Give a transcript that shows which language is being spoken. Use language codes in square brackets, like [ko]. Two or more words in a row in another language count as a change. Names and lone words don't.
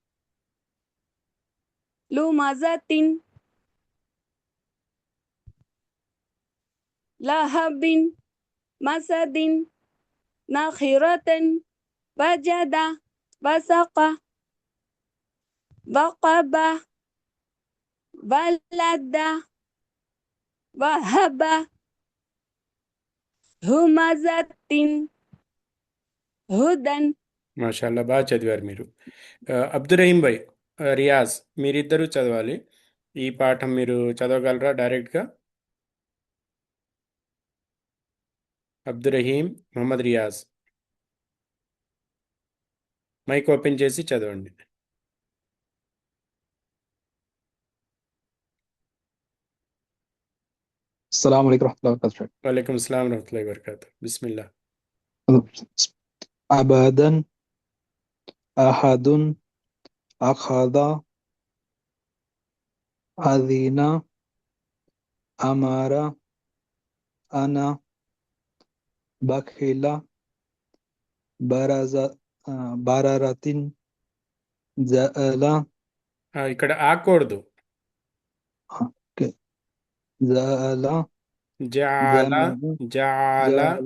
[ar] لمزة لهب مسد نخرة وجد وسق وقب ولد وهب همزة هدى. [te] మాషాల్లా, బాగా చదివారు మీరు. అబ్దుల్ రహీం భాయ్, రియాజ్, మీరిద్దరూ చదవాలి. ఈ పాఠం మీరు చదవగలరా డైరెక్ట్గా? అబ్దుల్ రహీం, మొహమ్మద్ రియాజ్, [en] mike open [te] చేసి చదవండి. [ar] السلام عليكم ورحمة الله وبركاته. وعليكم السلام ورحمة الله وبركاته. बिस्मिल्लाह. أبدا أحد أخذ أذن أمر أنا بخيلا برج بررة جعل [te] ఇక్కడ ఆకూడదు. ఓకే జఅల [ar] జాల జమఅ జాల జఅల